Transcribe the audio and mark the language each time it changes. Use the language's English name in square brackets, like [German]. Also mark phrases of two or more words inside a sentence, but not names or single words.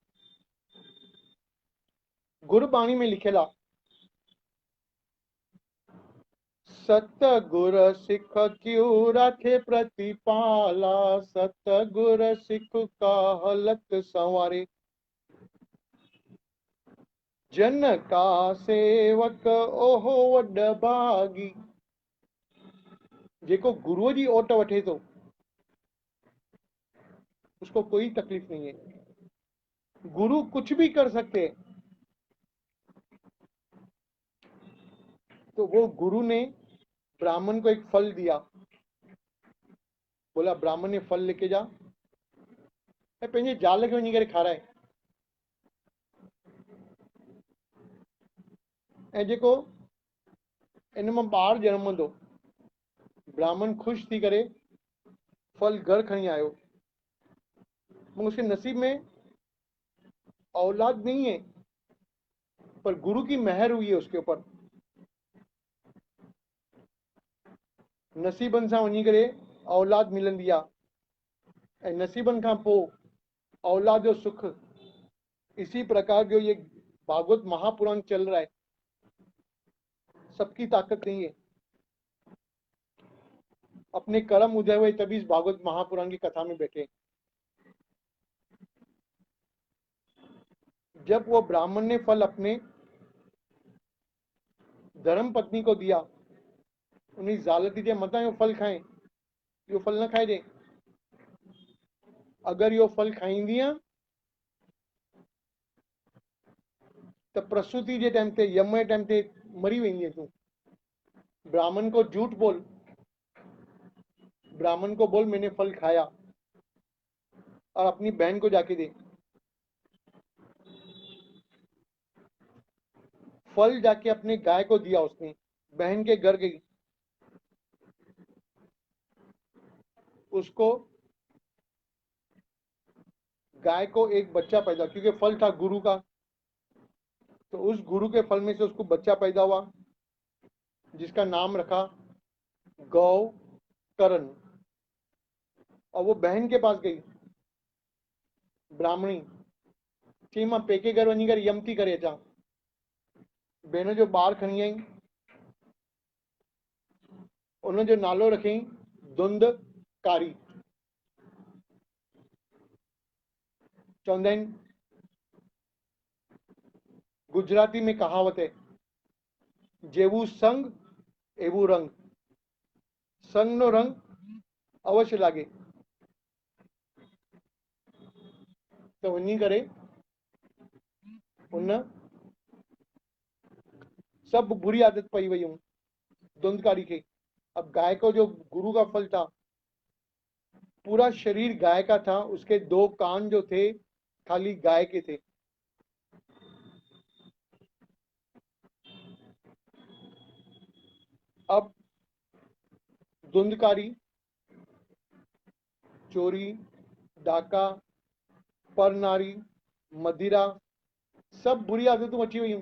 [Hindi] गुरुबाणी में लिखेला, [Punjabi] ਸਤਗੁਰ ਸਿਖ ਕਿਉਂ ਰਾਖੇ ਪ੍ਰਤਿਪਾਲਾ, ਸਤਗੁਰ ਸਿਖ ਕਾ ਹਲਤ ਸੰਵਾਰੇ, ਜਨ ਕਾ ਸੇਵਕ ਓਹੋ ਵਡ ਭਾਗੀ। [Sindhi] जेको गुरुअ जी ओट वठे [Hindi] तो उसको कोई तकलीफ नहीं है। गुरु कुछ भी कर सकते हैं। तो वो गुरु ने ब्राह्मण को एक फल दिया, बोला ब्राह्मण ने फल लेके जा, [Sindhi] ऐं पंहिंजे ज़ाल खे वञी करे खाराए। ऐं जेको इन मां ॿारु ॼणमंदो, ब्राह्मण ख़ुशि थी करे फल घर खणी आयो, [Hindi] मगर उसके नसीब में औलाद नहीं है, पर गुरु की मेहर हुई है उसके ऊपर। [Sindhi] नसीबनि सां वञी करे औलाद मिलंदी आहे, ऐं नसीबनि खां पोइ औलाद जो सुख। [Hindi] इसी प्रकार जो ये भागवत महापुराण चल रहा है, सबकी ताकत नहीं है, अपने कर्म उदय हुए तभी इस भागवत महापुराण की कथा में बैठे। जब वो ब्राह्मण ने फल अपने धर्म पत्नी को दिया, [Sindhi] उन्हें ज़ालती जे मता यो फल खाएं, यो फल न खाए दे। अगर यो फल खाईंदियां तो प्रसूति जे टाइम ते, यम जे टाइम ते मरी वेंदी तूं। [Hindi] ब्राह्मण को झूठ बोल, ब्राह्मण को बोल मैंने फल खाया, और अपनी बहन को जाके दे। फल जाके अपने गाय को दिया उसने, बहन के घर गई, उसको गाय को एक बच्चा पैदा, क्योंकि फल था गुरु का, तो उस गुरु के फल में से उसको बच्चा पैदा हुआ, जिसका नाम रखा गौ करण। और वो बहन के पास गई, [Sindhi] ब्राह्मणी चई मां पेके घर वञी करे यम थी करे अचां। बहन जो ॿारु खणी आई, उन जो नालो रखियईं धुंधकारी। चवंदा आहिनि [Hindi] गुजराती में कहावत है, [Gujarati] જેવું સંગ એવું રંગ। સંગ નો રંગ અવશ્ય લાગે। [Sindhi] तो वञी करे उन सब बुरी आदत पई वई हूं धुंधकारी के। [Hindi] अब गाय को जो गुरु का फल था, पूरा शरीर गाय का था, उसके 2 कान जो थे खाली गाय के थे। अब धुंधकारी, चोरी, डाका, पर नारी, मदिरा, सब बुरी आदतों अची हुई।